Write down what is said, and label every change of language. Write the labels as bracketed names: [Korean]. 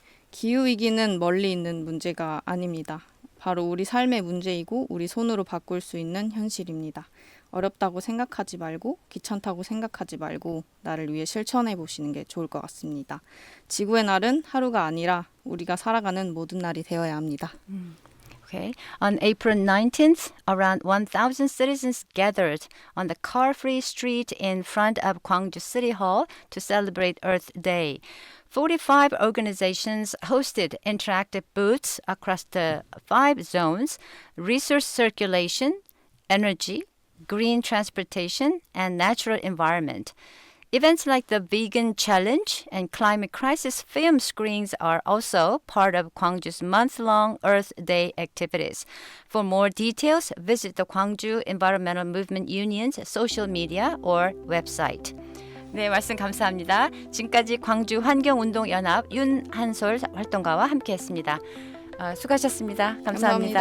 [Korean] 기후위기는 멀리 있는 문제가 아닙니다. 바로 우리 삶의 문제이고 우리 손으로 바꿀 수 있는 현실입니다. 어렵다고 생각하지 말고 귀찮다고 생각하지 말고 나를 위해 실천해 보시는 게 좋을 것 같습니다. 지구의 날은 하루가 아니라 우리가 살아가는 모든 날이 되어야 합니다. [English] Okay. On April 19th, around 1,000 citizens gathered on the car-free street in front of Gwangju City Hall to celebrate Earth Day. 45 organizations hosted interactive booths across the 5 zones: resource circulation, energy, green transportation, and natural environment. Events like the Vegan Challenge and Climate Crisis film screenings are also part of Gwangju's month-long Earth Day activities. For more details, visit the Gwangju Environmental Movement Union's social media or website. [Korean] 네, 말씀 감사합니다. 지금까지 광주 환경운동연합 윤한솔 활동가와 함께했습니다. 수고하셨습니다. 감사합니다.